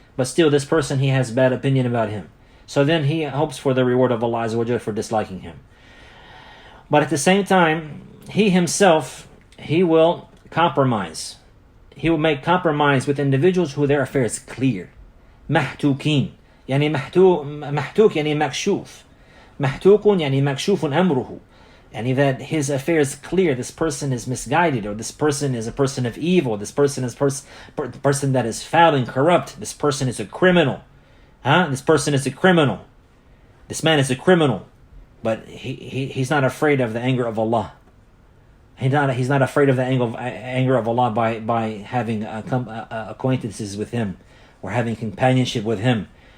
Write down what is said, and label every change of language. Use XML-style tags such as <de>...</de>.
<en>But still, this person, he has bad opinion about him. So then he hopes for the reward of Allah Azza wa Jalla for disliking him. But at the same time, he himself, he will compromise. He will make compromise with individuals who their affair is clear.</en> <ar>محتوكين يعني محتوك يعني مكشوف. محتوك يعني مكشوف أمره.</ar> <en>And that his affair is clear. This person is misguided, or this person is a person of evil. This person is person that is foul and corrupt. This person is a criminal. This person is a criminal. This man is a criminal. But he's not afraid of the anger of Allah. He's not afraid of the anger of Allah by having acquaintances with him or having companionship with him.</en>